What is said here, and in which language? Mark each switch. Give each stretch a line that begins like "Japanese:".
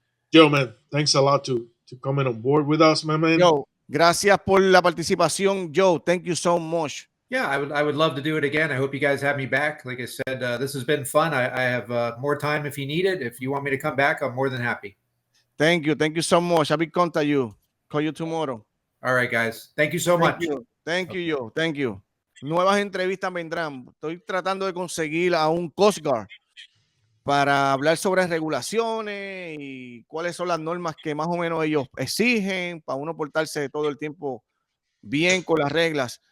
English: Joe, man, thanks a lot to coming on board with us, my man.
Spanish: Joe, gracias por la participación, Joe.
English: Thank you so much. Yeah, I would love to do it again. I hope you guys have me back. Like I said, this has been fun. I have more time if you need it. If you want me to come back, I'm more than happy. Thank you so much. I will contact you. Call you tomorrow. All right, guys. Thank you so much. Thank you, Joe. Thank you.
Spanish: Nuevas entrevistas vendrán. Estoy tratando de conseguir a un Coast Guard para hablar sobre regulaciones y cuáles son las normas que más o menos ellos exigen para uno portarse todo el tiempo bien con las reglas.